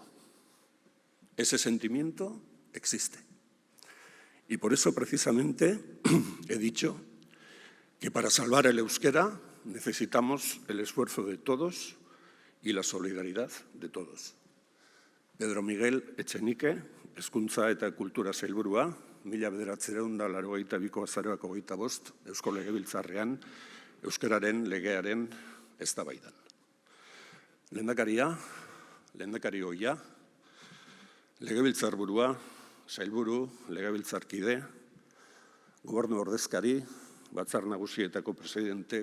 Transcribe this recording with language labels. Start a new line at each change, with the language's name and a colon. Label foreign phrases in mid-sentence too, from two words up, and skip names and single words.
Spanish: Ese sentimiento existe. Y por eso precisamente he dicho que para salvar el euskera necesitamos el esfuerzo de todos y la solidaridad de todos.
Basque: Pedro Miguel Etxenike, Hezkuntza eta Kultura Sailburua, 1982ko azaroak 25, Eusko Legebiltzarrean, euskararen legearen eztabaidan. Lehendakaria, lehendakari ohia, legebiltzarburua, sailburu, legebiltzarkide, gobernu ordezkari, Batzar Nagusietako presidente,